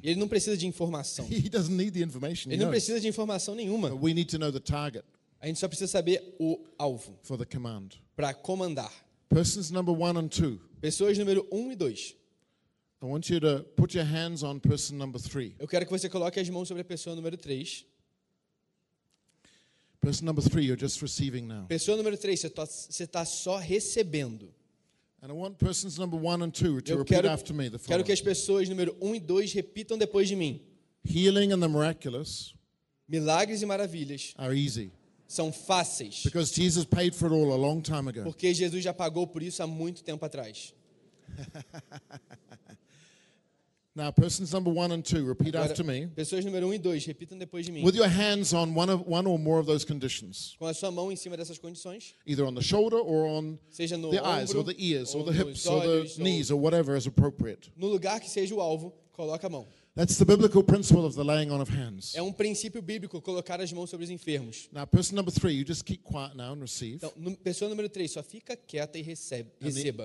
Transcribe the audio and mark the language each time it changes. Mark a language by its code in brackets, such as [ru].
[pt] Ele não precisa de informação. [en] He doesn't need the information. [pt] Ele não precisa de informação nenhuma. [en] But we need to know the target. [pt] A gente só precisa saber o alvo. [en] For the command. [pt] Para comandar. [en] Persons number 1 and 2. [pt] Pessoas número 1 e 2. [en] I want you to put your hands on person number 3. [pt] Eu quero que você coloque as mãos sobre a pessoa número 3. [en] Person number 3, you're just receiving now. [pt] Pessoa número 3, você está só recebendo. [en] And I want persons number 1 and 2 to repeat after me. [pt] Eu quero que as pessoas número 1 e 2 repitam depois de mim. [en] Healing and the miraculous. [pt] Milagres e maravilhas. [en] Are easy. [pt] São fáceis. [en] Because Jesus paid for it all a long time ago. [pt] Porque Jesus já pagou por isso há muito tempo atrás. [en] Now, persons number 1 and 2, repeat [pt] agora, [en] after me. [pt] Pessoas número 1 e 2, repitam depois de mim. [en] With your hands on one or more of those conditions. [pt] Com a sua mão em cima dessas condições. [en] Either on the shoulder or on [pt] seja no [en] the [pt] ombro, [en] eyes or the ears [pt] ou [en] or the hips [pt] olhos, [en] or the knees or whatever is appropriate. [pt] No lugar que seja o alvo, coloca a mão. [en] That's the biblical principle of the laying on of hands. [pt] É um princípio bíblico colocar as mãos sobre os enfermos. [en] Now, person number 3, you just keep quiet now and receive. [pt] Então, pessoa número 3, só fica quieta e receba.